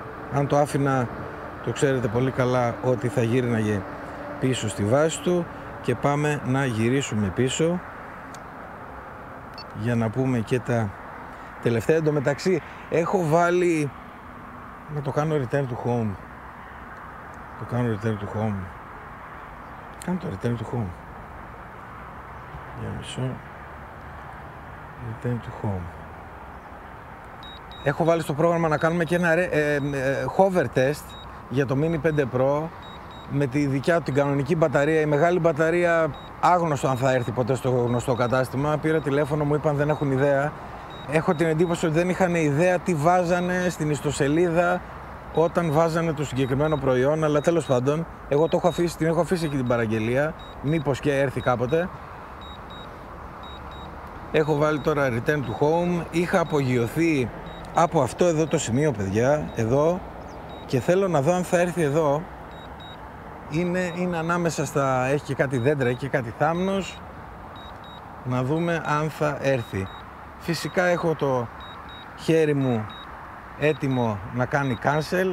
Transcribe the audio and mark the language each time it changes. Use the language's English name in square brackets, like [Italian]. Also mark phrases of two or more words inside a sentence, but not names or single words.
[Greek] Αν το άφηνα, το ξέρετε πολύ καλά ότι θα γύρναγε πίσω στη βάση του. Και πάμε να γυρίσουμε πίσω για να πούμε και τα τελευταία. Εν τω μεταξύ έχω βάλει να το κάνω [English] return to home. [Greek] Το κάνω [English] return to home. [Greek] Κάνω το [English] return to home. [Greek] Για μισό. [English] Return to home. [Greek] Έχω βάλει στο πρόγραμμα να κάνουμε και ένα [English] hover test [Greek] για το Mini 5 Pro με τη δικιά του την κανονική μπαταρία. Η μεγάλη μπαταρία άγνωστο αν θα έρθει ποτέ στο γνωστό κατάστημα. Πήρα τηλέφωνο, μου είπαν δεν έχουν ιδέα. Έχω την εντύπωση ότι δεν είχαν ιδέα τι βάζανε στην ιστοσελίδα όταν βάζανε το συγκεκριμένο προϊόν, αλλά τέλος πάντων εγώ την έχω αφήσει εκεί την παραγγελία, μήπως και έρθει κάποτε. Έχω βάλει τώρα [English] return to home, [Greek] είχα απογειωθεί από αυτό εδώ το σημείο παιδιά, εδώ, και θέλω να δω αν θα έρθει εδώ. Είναι ανάμεσα έχει και κάτι δέντρα, έχει και κάτι θάμνος. Να δούμε αν θα έρθει. Φυσικά έχω το χέρι μου έτοιμο να κάνει cancel.